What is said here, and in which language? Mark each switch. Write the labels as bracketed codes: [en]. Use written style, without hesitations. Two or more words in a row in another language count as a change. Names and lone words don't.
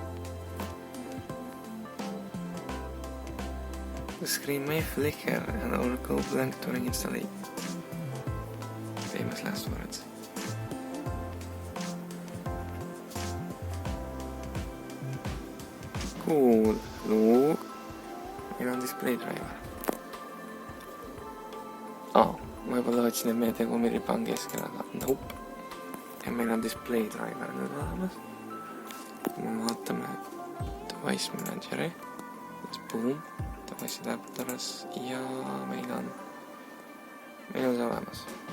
[en] The screen may flicker and or go blank during installation. Famous last words. Cool. Look. [et] Meil on [en] display driver. [et] Ma juba lootsin, et meie tegumiriba on keskel, aga nope. Ja meil on [en] display driver [et] nüüd olemas. Me vaatame [en] device manageri. [et] Boom. [en] Device adapters. [et] Ja meil on see olemas.